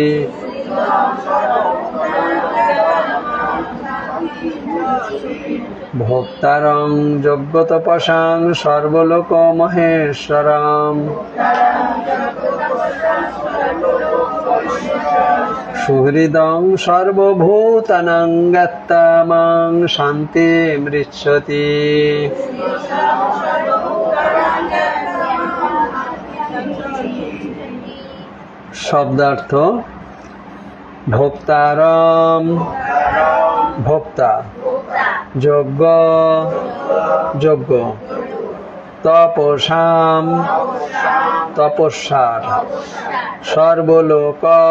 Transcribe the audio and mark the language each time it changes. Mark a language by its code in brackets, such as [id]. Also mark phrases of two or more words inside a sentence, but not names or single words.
[sa] भोक्तारं यज्ञतपसां सर्वलोक महेश्वरम् सुहृदं सर्वभूतानां ज्ञात्वा मां शान्तिम् ऋच्छति। [bn] শব্দার্থ: ভোক্তারম ভোক্তা, যজ্ঞ যজ্ঞ, তপসাম তপস্যার, সর্বলোক